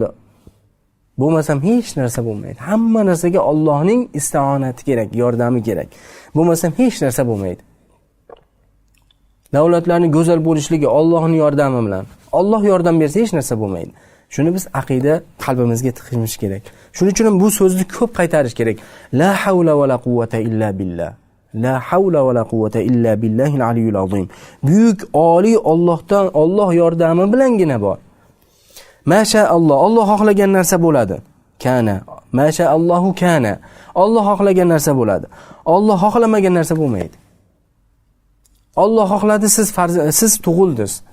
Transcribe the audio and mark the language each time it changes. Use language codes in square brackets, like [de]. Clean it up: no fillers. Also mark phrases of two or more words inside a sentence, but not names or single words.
[uz] Bo'lmasam hech narsa bo'lmaydi. Hamma narsaga Allohning isti'onati kerak, yordami kerak. Bo'lmasam hech narsa bo'lmaydi. Davlatlarning go'zal bo'lishligi Allohning yordami bilan. Alloh yordam bersa hech narsa bo'lmaydi. Shuni biz aqida qalbimizga tiqishimiz kerak. Shuning uchun bu so'zni ko'p qaytarish kerak. [ar] لا حول ولا قوة إلا بالله. لا حول ولا قوة إلا بالله العلي العظيم. [uz] Buyuk oliy Allohdan, Alloh yordami bilangina bor. [ar] ما شاء الله, [uz] Alloh xohlagan narsa bo'ladi. [ar] كان، ما شاء الله كان. [uz] Alloh xohlagan narsa bo'ladi. Alloh xohlamagan narsa bo'lmaydi. Alloh xohladi, siz tug'ildingiz.